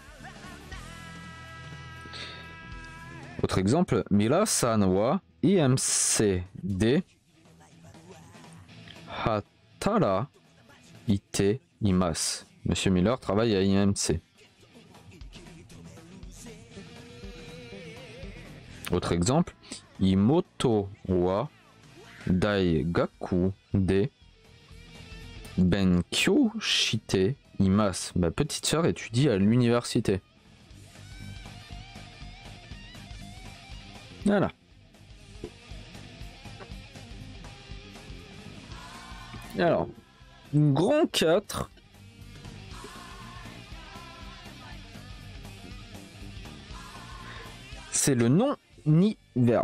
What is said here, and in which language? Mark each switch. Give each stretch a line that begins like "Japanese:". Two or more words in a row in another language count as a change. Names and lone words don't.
French: Autre exemple,
Japanese: ミラさんはIMCで働いています.
French: Monsieur Miller travaille à IMC. Autre exemple,
Japanese: 妹は大学で勉強しています.
French: Ma petite sœur étudie à l'université. Voilà. Alors, grand 4. C'est le nom ni verbe.